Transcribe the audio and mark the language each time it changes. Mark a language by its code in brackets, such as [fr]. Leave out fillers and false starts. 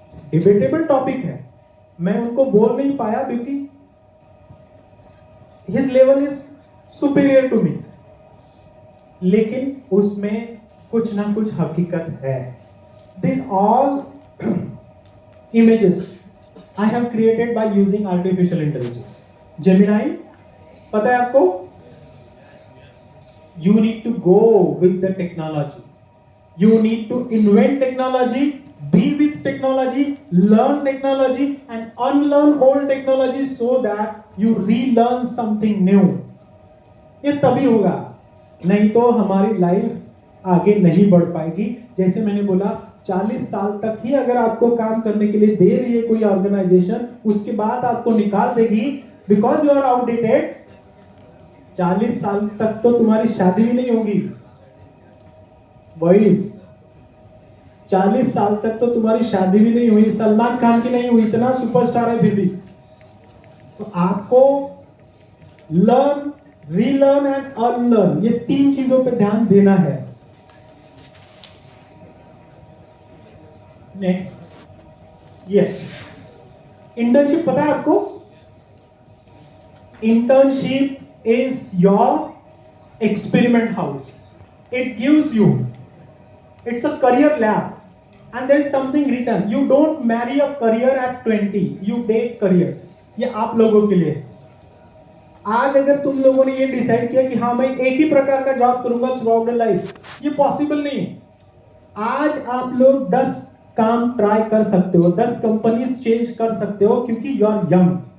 [hi] Debatable topic है, मैं उनको बोल नहीं पाया क्योंकि [en] his level is superior to me, [hi] लेकिन उसमें कुछ ना कुछ हकीकत है। [en] This all images I have created by using artificial intelligence. [hi] Gemini, पता है आपको? [en] You need to go with the technology. You need to invent technology, be with technology, learn technology and unlearn old technology so that you relearn something new. [hi] ये तभी होगा, नहीं तो हमारी life आगे नहीं बढ़ पाएगी। जैसे मैंने बोला, 40 साल तक ही अगर आपको काम करने के लिए दे रही है कोई ऑर्गेनाइजेशन, उसके बाद आपको निकाल देगी [en] Because you are outdated. [hi] 40 साल तक तो तुम्हारी शादी भी नहीं होगी बॉयज। 40 साल तक तो तुम्हारी शादी भी नहीं हुई, सलमान खान की नहीं हुई, इतना सुपरस्टार है फिर भी। तो आपको [en] learn, relearn and unlearn, [hi] ये 3 चीजों पे ध्यान देना है। नेक्स्ट, यस, इंटर्नशिप पता है आपको? [en] Internship is your experiment house. It gives you, it's a career lab and there is something written, you don't marry a career at 20, you date careers. [hi] ये आप लोगों के लिए। आज अगर तुम लोगों ने ये डिसाइड किया कि हाँ मैं एक ही प्रकार का जॉब करूंगा [en] throughout the life, [hi] ये पॉसिबल नहीं है। आज आप लोग 10 काम ट्राई कर सकते हो, 10 कंपनीज चेंज कर सकते हो क्योंकि [en] You are young.